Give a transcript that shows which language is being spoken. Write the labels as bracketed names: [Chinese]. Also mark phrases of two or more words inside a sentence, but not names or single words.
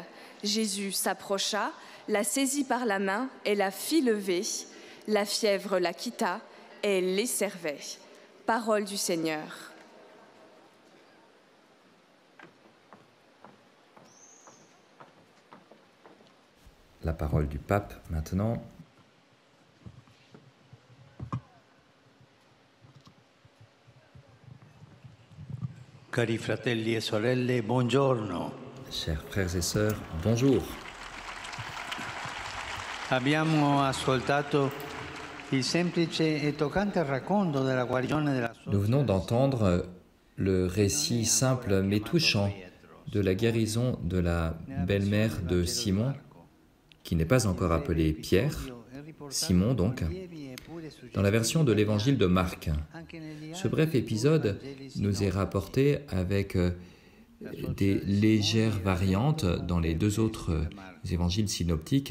[French] Jésus s'approcha, la saisit par la main et la fit lever. La fièvre la quitta et elle les servait. Parole du Seigneur. La parole du pape maintenant. [Italian] Cari fratelli e sorelle, buongiorno. [French] Chers frères et sœurs, bonjour. [Italian] Abbiamo ascoltato il semplice e toccante racconto della guarigione della sua. [French] Nous venons d'entendre le récit simple mais touchant de la guérison de la belle-mère de Simon, qui n'est pas encore appelée Pierre, Simon donc, dans la version de l'évangile de Marc. Ce bref épisode nous est rapporté avec des légères variantes dans les deux autres évangiles synoptiques.